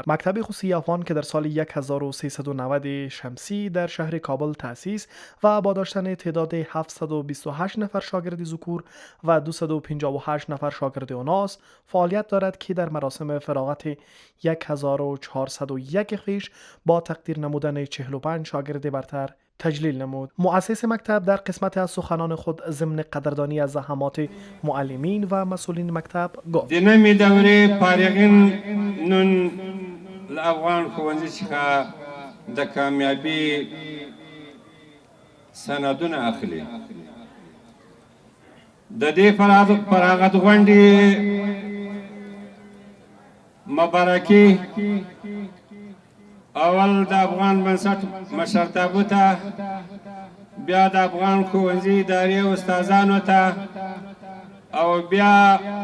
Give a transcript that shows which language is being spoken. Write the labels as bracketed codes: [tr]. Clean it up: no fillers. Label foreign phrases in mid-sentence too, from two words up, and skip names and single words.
[fa] مکتب خصوصی افغان که در سال 1390 شمسی در شهر کابل تأسیس و با داشتن تعداد 728 نفر شاگرد ذکور و 258 نفر شاگرد اناث فعالیت دارد که در مراسم فراغت 1401 خویش با تقدیر نمودن 45 شاگرد برتر تجلیل نمود. مؤسس مکتب در قسمت از سخنان خود ضمن قدردانی از زحمات معلمین و مسئولین مکتب گفت: [ps] د نوې دورې فارغین نن له افغان ښوونځي څخه د کامیابي سندونه اخلي. د دې فراغت غونډې مبارکي اول د افغان بنسټ مشرتابه ته، بیا د افغان ښوونځي ادارې استادانو ته، او بیا